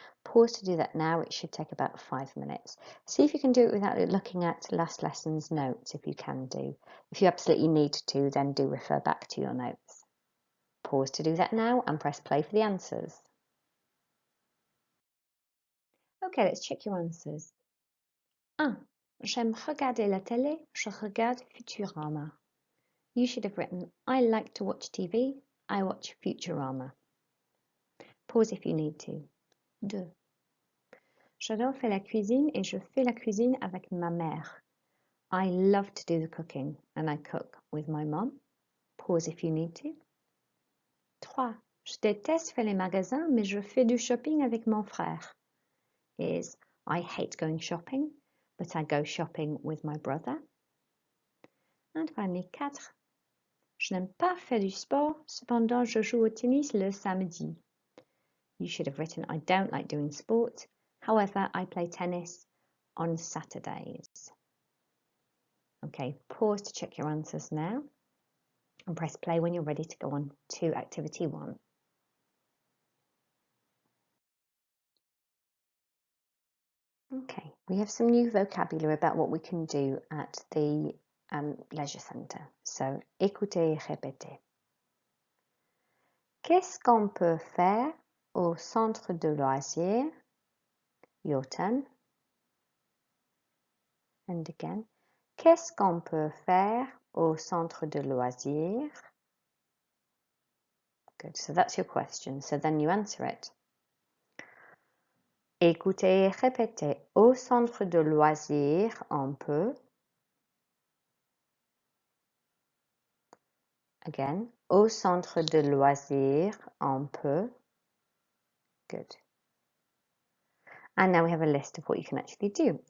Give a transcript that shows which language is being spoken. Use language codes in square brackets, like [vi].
[en] Pause to do that now, it should take about 5 minutes. See if you can do it without looking at last lesson's notes, if you can do. If you absolutely need to, then do refer back to your notes. Pause to do that now and press play for the answers. Okay, let's check your answers. 1. [fr] J'aime regarder la télé, je regarde Futurama. [en] You should have written, I like to watch TV, I watch Futurama. Pause if you need to. 2. [fr] J'adore faire la cuisine et je fais la cuisine avec ma mère. [en] I love to do the cooking and I cook with my mom. Pause if you need to. 3. [fr] Je déteste faire les magasins, mais je fais du shopping avec mon frère. [en] Is, I hate going shopping, but I go shopping with my brother. And finally, 4. [fr] Je n'aime pas faire du sport, cependant je joue au tennis le samedi. [en] You should have written, I don't like doing sport, however, I play tennis on Saturdays. Okay, pause to check your answers now and press play when you're ready to go on to activity 1. Okay, we have some new vocabulary about what we can do at the leisure centre. [fr] So, écoutez et répétez. Qu'est-ce qu'on peut faire au centre de loisirs? [en] Your turn. And again. [fr] Qu'est-ce qu'on peut faire au centre de loisirs? [en] Good, so that's your question. So then you answer it. [fr] Écoutez et répétez. Au centre de loisirs, on peut. [en] Again. [fr] Au centre de loisirs, on peut. [en] Good. And now we have a list of what you can actually do.